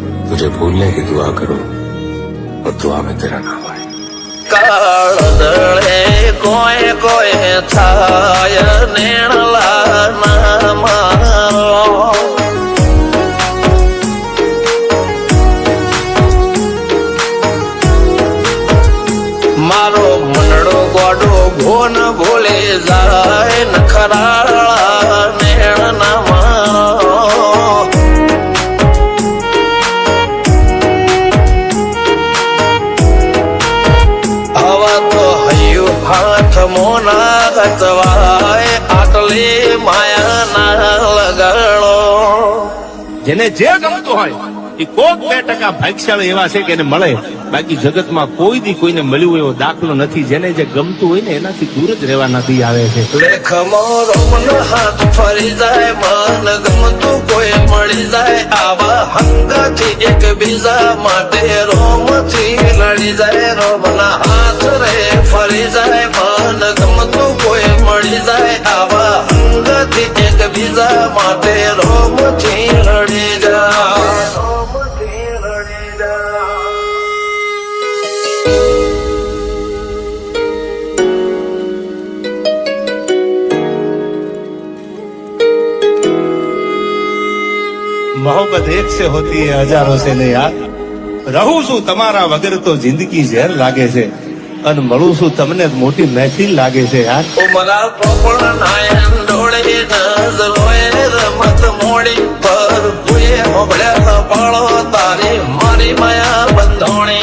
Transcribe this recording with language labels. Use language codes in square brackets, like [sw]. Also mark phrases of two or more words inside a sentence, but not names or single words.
[hi] मुझे भूलने की दुआ करो और दुआ में तेरा नाम आए। [gu] કાળદળે કોય કોય થાય નેણલા ના મારો મારો મનડો ગોડો ભોન ભૂલે જાય નખરાળા નેણ ના મારો હવા તો હયુ હાથ મોના ગતવાય આટલે માયા ના લગાડો જેને જે ગમતું હોય એ કોક 2% ભાગ્યશાળી એવા છે કે એને મળે, બાકી જગતમાં કોઈ દી કોઈને મળ્યું એવો દાખલો નથી. જેને જે ગમતું હોય ને એનાથી દૂર જ રહેવાના દી આવે છે. લેખ મોરો મન હાથ ફરી જાય, મન ગમતું કોઈ મળી જાય, આવા હંગાથી એક બીજા માટે રોમથી લડી જાય. રોમના હાથ રે ફરી જાય, મન ગમતું કોઈ મળી જાય, આવા હંગાથી એક બીજા માટે રોમથી લડી જાય. રોમથી લડી જાય. [hi] मोहब्बत एक से होती है हजारों से नहीं यार. [gu] રહું છું તમારા વગર તો જિંદગી ઝેર લાગે છે, અને મળું છું તમને મોટી મહેફિલ લાગે છે યાર. ઉમરા પોપણ નાયન ડોળે નજરોએ રમત મોડી પર ભૂએ હોબળ્યા પાળો તારી મારી માયા બંધોણી.